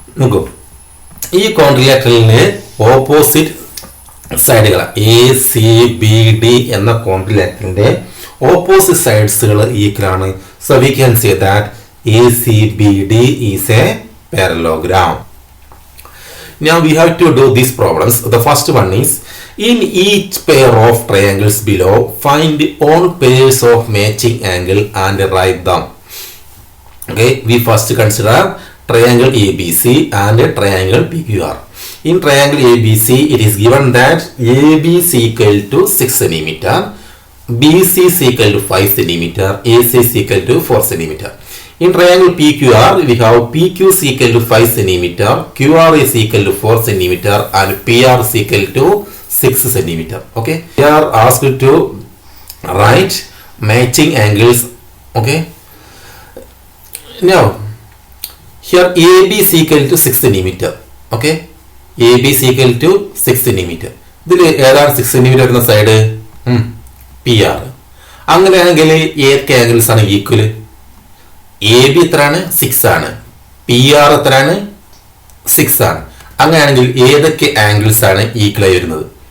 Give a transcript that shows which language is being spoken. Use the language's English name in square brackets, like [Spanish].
[Malayalam] നോക്കൂ, ഈ കോൺട്രിലാറ്ററലിന് opposite സൈഡുകൾ A C B D എന്ന കോൺട്രിലാറ്ററലിന്റെ ഓപ്പോസിറ്റ് സൈഡ്സുകൾ ഈക്വൽ ആണ്. [English] So we can say that A C B D is a parallelogram. Now we have to do these problems. The first one is, in each pair of triangles below, find all pairs of matching angle and write them. Okay, we first consider triangle ABC and triangle PQR. In triangle ABC, it is given that AB is equal to 6 cm, BC is equal to 5 cm, AC is equal to 4 cm. In triangle PQR, we have PQ is equal to 5 cm, QR is equal to 4 cm, and PR is equal to 6 cm. Okay, we are asked to write matching angles. Okay, now here AB is equal to 6 cm. Okay, AB is equal to 6 cm. [Malayalam] ഇതിൽ ഏതാണ് 6 cm വരുന്ന side? PR. അങ്ങനെയാണെങ്കിൽ ഏതൊക്കെ angles ആണ് equal? A B എത്രയാണ്? 6 ആണ്. P R എത്രയാണ്? 6 ആണ്. അങ്ങനെയാണെങ്കിൽ ഏതൊക്കെ ആംഗിൾസ് ആണ് ഈക്വൽ ആയി വരുന്നത്?